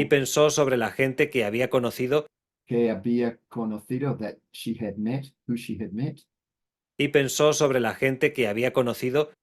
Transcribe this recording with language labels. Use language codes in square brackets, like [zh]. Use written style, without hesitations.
[es] Y pensó sobre la gente que había conocido. Que había conocido, [en] that she had met, who she had met. [es] Y pensó sobre la gente que había conocido.